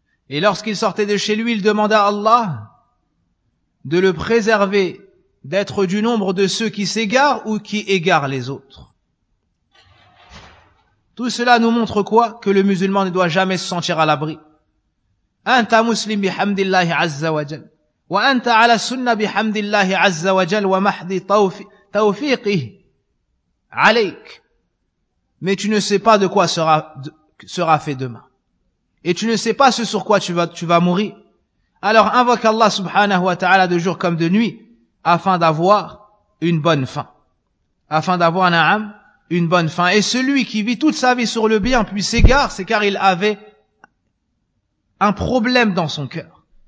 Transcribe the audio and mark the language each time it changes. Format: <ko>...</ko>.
<fr>Et lorsqu'il sortait de chez lui, il demanda à Allah de le préserver d'être du nombre de ceux qui s'égarent ou qui égarent les autres. Tout cela nous montre quoi? Que le musulman ne doit jamais se sentir à l'abri.</fr> <ar>Anta muslim bihamdillahi Azza wa Jal. وأنت على السنة بحمد الله عز وجل ومحض توفيقه عليك.</ar> <fr>Mais tu ne sais pas de quoi sera fait demain. Et tu ne sais pas ce sur quoi tu vas mourir. Alors invoque Allah subhanahu wa ta'ala de jour comme de nuit afin d'avoir une bonne fin. Afin d'avoir na'am, une bonne fin. Et celui qui vit toute sa vie sur le bien puis s'égare, c'est car il avait un problème dans son cœur.</fr>